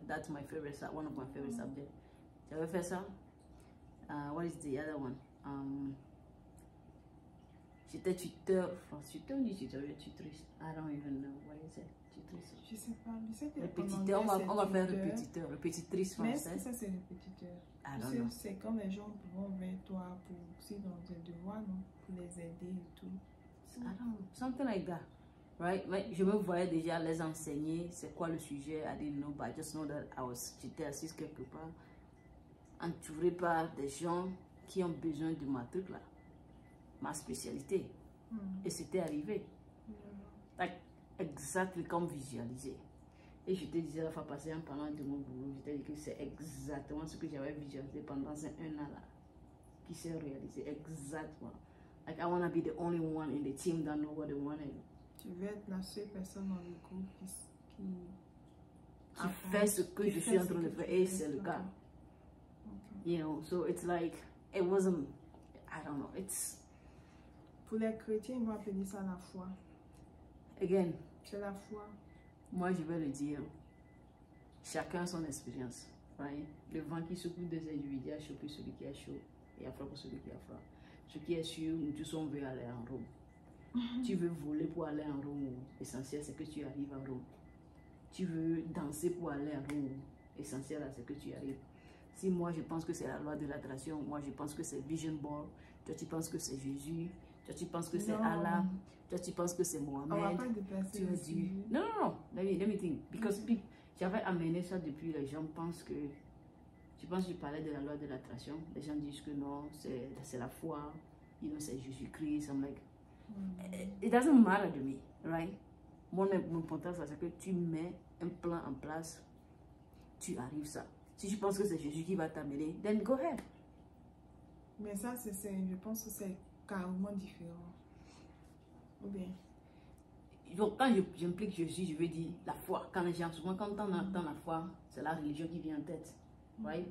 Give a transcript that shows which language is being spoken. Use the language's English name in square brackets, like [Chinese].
[English] That's my favorite, one of my favorite subjects. [French] J'avais fait ça. [English] What is the other one? [French] J'étais tuteur, tutrice. [English] I don't even know what is it. [French] Tutrice. Je sais pas, mais c'est répétiteur, on va faire répétiteur, répétitrice française. Mais est-ce que ça c'est répétiteur? C'est quand les gens vont vers toi pour aussi dans tes devoirs, non? Pour les aider et tout. [English] I don't know, something like that. Right? [French] Je me voyais déjà les enseigner, c'est quoi le sujet, [English] I didn't know, but I just know that [French] j'étais assise quelque part, entourée par des gens qui ont besoin de ma truc là, ma spécialité. Et c'était arrivé. Like, exactement comme visualisé. Et je te disais la fois passée en parlant de mon boulot, je t'ai dit que c'est exactement ce que j'avais visualisé pendant ces 1 an là, qui s'est réalisé exactement. [English] Like, I want to be the only one in the team that know what they want. [French] Tu veux être la seule personne dans le groupe qui fait ce que je suis en train de faire, et c'est le cas. [English] You know, so it's like, it wasn't, I don't know, it's... [French] Pour les chrétiens, ils vont appeler ça la foi. [English] Again, [French] c'est la foi. Moi, je vais le dire, chacun son expérience. Right? Le vent qui secoue des individus a chaud pour celui qui est chaud, et a froid pour celui qui a froid. Ce qui est sûr, nous tous on veut aller en Rome. Tu veux voler pour aller en Rome, l'essentiel c'est que tu arrives en Rome. Tu veux danser pour aller en Rome, l'essentiel c'est que tu arrives. Si moi je pense que c'est la loi de l'attraction, moi je pense que c'est Vision Board, toi tu penses que c'est Jésus, toi tu penses que c'est Allah, toi tu penses que c'est Mohamed. On va pas dépasser aussi. [English] Non, let me think. [French] Because j'avais amené ça depuis, les gens pensent que, je pense que je parlais de la loi de l'attraction, les gens disent que non, c'est la foi, [English] you know, [French] c'est Jésus-Christ. [English] I'm like, it doesn't matter to me, right? [French] Mon important, c'est que tu mets un plan en place, tu arrives ça. Si tu penses que c'est Jésus qui va t'amener, [English] then go ahead. [French] Mais ça, je pense que c'est carrément différent. Ou bien? Donc, quand j'implique Jésus, je veux dire la foi. Quand les gens, souvent, quand on entend la foi, c'est la religion qui vient en tête. Right?